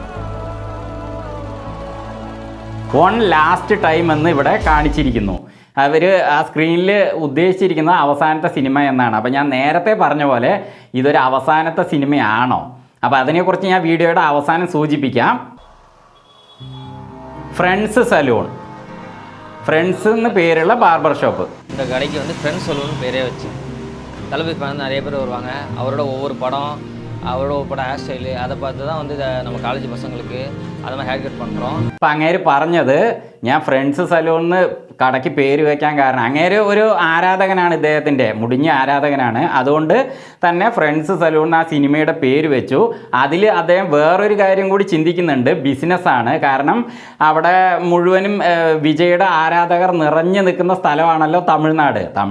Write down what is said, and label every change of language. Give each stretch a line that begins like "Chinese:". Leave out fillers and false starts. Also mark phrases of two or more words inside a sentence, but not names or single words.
English: One Last Time
Malayalam: എന്ന് ഇവിടെ കാണിച്ചിരിക്കുന്നു. അവർ ആ സ്ക്രീനിൽ ഉദ്ദേശിച്ചിരിക്കുന്ന അവസാനത്തെ സിനിമ എന്നാണ്. അപ്പോൾ ഞാൻ നേരത്തെ പറഞ്ഞ പോലെ ഇതൊരു അവസാനത്തെ സിനിമയാണോ? അപ്പോൾ അതിനെക്കുറിച്ച് ഞാൻ വീഡിയോയുടെ അവസാനം സൂചിപ്പിക്കാം. ഫ്രണ്ട്സ് സലൂൺ,
Tamil: ஃப்ரெண்ட்ஸ் ன்னு பேருள்ள
English: barber shop.
Tamil: இந்த கடைக்கு வந்து ஃப்ரெண்ட்ஸ் சலூன் பேரே வச்சு தளபதி ஃபேன் நிறைய பேர் வருவாங்க. அவரோட ஒவ்வொரு படம், அவரோட ஒவ்வொரு படம்
English: hair style
Tamil: அதை பார்த்து தான் வந்து நம்ம காலேஜ் பசங்களுக்கு அது மாதிரி
English: hair cut
Tamil: பண்ணுறோம்.
Malayalam: ഇപ്പം അങ്ങേര് പറഞ്ഞത് ഞാൻ ഫ്രണ്ട്സ് സലൂണിന് കടയ്ക്ക് പേര് വയ്ക്കാൻ കാരണം അങ്ങേര് ഒരു ആരാധകനാണ്, ഇദ്ദേഹത്തിൻ്റെ മുടിഞ്ഞ ആരാധകനാണ്. അതുകൊണ്ട് തന്നെ ഫ്രണ്ട്സ് സലൂണിന് ആ സിനിമയുടെ പേര് വെച്ചു. അതിൽ അദ്ദേഹം വേറൊരു കാര്യം കൂടി ചിന്തിക്കുന്നുണ്ട്, ബിസിനസ്സാണ്. കാരണം അവിടെ മുഴുവനും വിജയുടെ ആരാധകർ നിറഞ്ഞു നിൽക്കുന്ന സ്ഥലമാണല്ലോ തമിഴ്നാട്.